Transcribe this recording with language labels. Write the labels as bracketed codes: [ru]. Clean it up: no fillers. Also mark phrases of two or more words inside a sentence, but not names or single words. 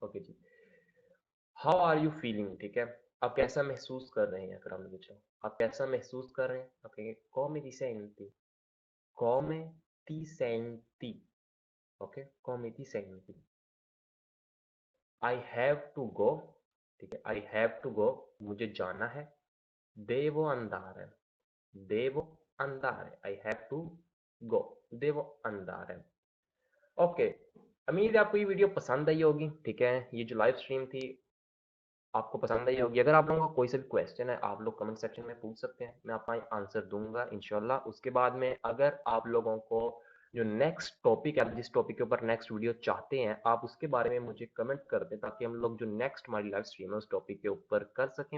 [ur] اوکے جی, [en] how are you feeling, [ur] ٹھیک ہے، آپ کیسا محسوس کر رہے ہیں، پھر آپ نے پوچھا آپ کیسا محسوس کر رہے ہیں، آپ کہیں گے [it] come ti senti, come ti senti। [en] ओके, [it] come ti senti। [en] I have to go, [ur] ٹھیک ہے, [en] I have to go, [ur] مجھے جانا ہے, [it] devo andare, devo andare, [en] I have to go, [it] devo andare। [ur] اوکے، امید ہے آپ کو یہ ویڈیو پسند آئی ہوگی، ٹھیک ہے، یہ جو [en] live stream [ur] تھی آپ کو پسند آئی ہوگی. اگر آپ لوگوں کا کوئی سا بھی کویسچن ہے آپ لوگ [en] comment section [ur] میں پوچھ سکتے ہیں، میں آپ کا آنسر دوں گا ان شاء اللہ. اس کے بعد میں اگر آپ لوگوں کو جو [en] next topic [ur] ہے، جس ٹاپک کے اوپر [en] next video [ur] چاہتے ہیں، آپ اس کے بارے میں مجھے کمنٹ کر دیں تاکہ ہم لوگ جو نیکسٹ ہماری [en] live stream [ur] ہے اس ٹاپک کے اوپر کر سکیں.